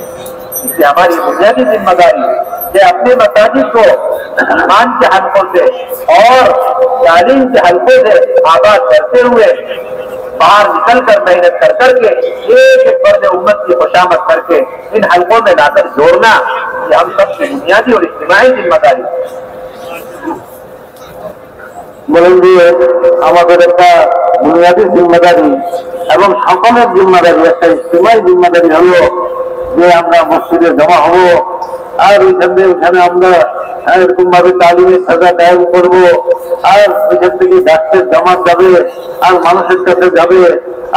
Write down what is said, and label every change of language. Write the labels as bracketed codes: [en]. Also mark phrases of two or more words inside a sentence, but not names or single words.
[ur] اس سے ہماری بنیادی ذمہ داری ہے کہ اپنے مساجد کو ایمان کے حلقوں سے اور تعلیم کے حلقوں سے آباد کرتے ہوئے باہر نکل کر محنت کر کر کے ایک ایک فرد امت کی خوشامد کر کے ان حلقوں میں لا کر جوڑنا یہ ہم سب کی بنیادی اور اجتماعی ذمہ داری ہے۔ [bn] বলেন যে আমাদের একটা বুনিয়াদী জিম্মাদারি এবং সকলের জিম্মাদারি, একটা ইজতিমাই জিম্মাদারি হলো যে আমরা মসজিদে জমা হবো আর ওইখানে আমরা এরকম ভাবে তালিমের সাজা কায়েম করবো, আর ওইখান থেকে ডাক্তার জামাত যাবে আর মানুষের কাছে যাবে আর